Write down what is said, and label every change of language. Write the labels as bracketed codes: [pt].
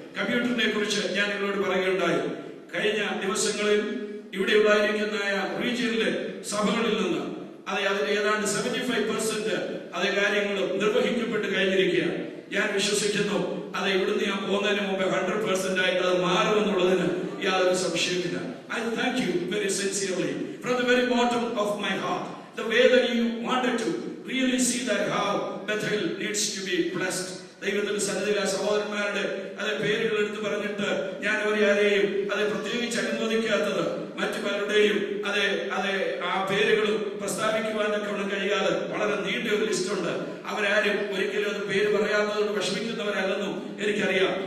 [ml] കമ്പ്യൂട്ടറിനെ കുറിച്ച് ഞാൻ നിങ്ങളോട് പറയുകയുണ്ടായി. കഴിഞ്ഞ ദിവസങ്ങളിൽ ഇവിടെ ഉണ്ടായിരിക്കുന്ന റീജിയനിലെ സഭകളിൽ നിന്ന് അതിന്റെ ഏതാണ്ട് 75% കാര്യങ്ങളും നിർവഹിക്കപ്പെട്ട് കഴിഞ്ഞിരിക്കുകയാണ്. ഞാൻ വിശ്വസിക്കുന്നു ഇവിടുന്ന് ഞാൻ പോകുന്നതിന് മുമ്പ് 100% ആയിട്ട് മാറുമെന്നുള്ളതിന് യാതൊരു സംശയമില്ല. [en] I thank you very sincerely from the very bottom of my heart, the way that you wanted to really see that how Bethel needs to be blessed. [ml] ദൈവത്തിന്റെ സന്നിധിയിലെ സഹോദരന്മാരുടെ പേരുകൾ എടുത്തു പറഞ്ഞിട്ട് ഞാൻ അവരെയും പ്രത്യേക സാധിക്കാത്തത് മറ്റു പലരുടെയും ആ പേരുകളും പ്രസ്താവിക്കുവാനൊക്കെ ഒന്നും കഴിയാതെ വളരെ നീണ്ട ഒരു ലിസ്റ്റുണ്ട്. അവരാരും ഒരിക്കലും അത് പേര് പറയാത്തതുകൊണ്ട് വിഷമിക്കുന്നവരല്ലെന്നും എനിക്കറിയാം.